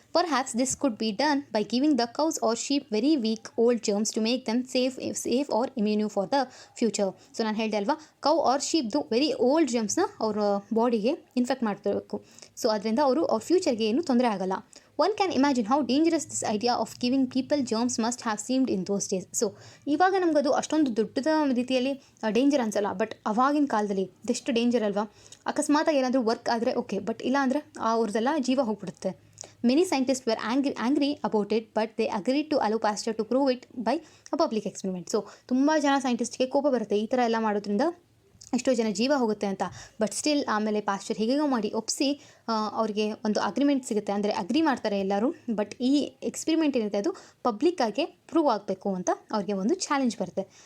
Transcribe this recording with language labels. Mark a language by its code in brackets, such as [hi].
[en] Perhaps this could be done by giving the cows or sheep very weak old germs to make them safe or immune for the future. [kn] So ನಾನು ಹೇಳಿದೆ ಅಲ್ವಾ, cow R ಶೀಪ್ದು very old ಜರ್ಮ್ಸ್ನ ಅವ್ರ ಬಾಡಿಗೆ infect ಮಾಡ್ತಿರಬೇಕು. So ಅದರಿಂದ ಅವ್ರ ಫ್ಯೂಚರ್ಗೆ ಏನು ತೊಂದರೆ ಆಗಲ್ಲ. [en] One can imagine how dangerous this idea of giving people germs must have seemed in those days. [kn] So ಇವಾಗ ನಮಗದು ಅಷ್ಟೊಂದು ದೊಡ್ಡದ ರೀತಿಯಲ್ಲಿ ಡೇಂಜರ್ ಅನ್ಸಲ್ಲ, ಬಟ್ ಅವಾಗಿನ ಕಾಲದಲ್ಲಿ ಇದೆಷ್ಟು ಡೇಂಜರ್ ಅಲ್ವಾ. ಅಕಸ್ಮಾತಾಗಿ ಏನಾದರೂ ವರ್ಕ್ ಆದರೆ ಓಕೆ, ಬಟ್ ಇಲ್ಲ ಅಂದರೆ ಅವ್ರದ್ದೆಲ್ಲ ಜೀವ ಹೋಗ್ಬಿಡುತ್ತೆ. [en] Many scientists were angry about it, but they agreed to allow Pasture to prove it by a public experiment. [kn] So ತುಂಬ ಜನ ಸೈಂಟಿಸ್ಟ್ಗೆ ಕೋಪ ಬರುತ್ತೆ ಈ ಥರ ಎಲ್ಲ ಮಾಡೋದ್ರಿಂದ ಎಷ್ಟೋ ಜನ ಜೀವ ಹೋಗುತ್ತೆ ಅಂತ. ಬಟ್ ಸ್ಟಿಲ್ ಆಮೇಲೆ ಪಾಶ್ಚರ್ ಹೇಗೋ ಮಾಡಿ ಒಪ್ಪಿಸಿ ಅವ್ರಿಗೆ ಒಂದು ಅಗ್ರಿಮೆಂಟ್ ಸಿಗುತ್ತೆ, ಅಂದರೆ ಅಗ್ರಿ ಮಾಡ್ತಾರೆ ಎಲ್ಲರೂ. ಬಟ್ ಈ ಎಕ್ಸ್ಪೆರಿಮೆಂಟ್ ಏನಿದೆ ಅದು ಪಬ್ಲಿಕ್ಕಾಗಿ ಪ್ರೂವ್ ಆಗಬೇಕು ಅಂತ ಅವ್ರಿಗೆ ಒಂದು ಚಾಲೆಂಜ್ ಬರುತ್ತೆ.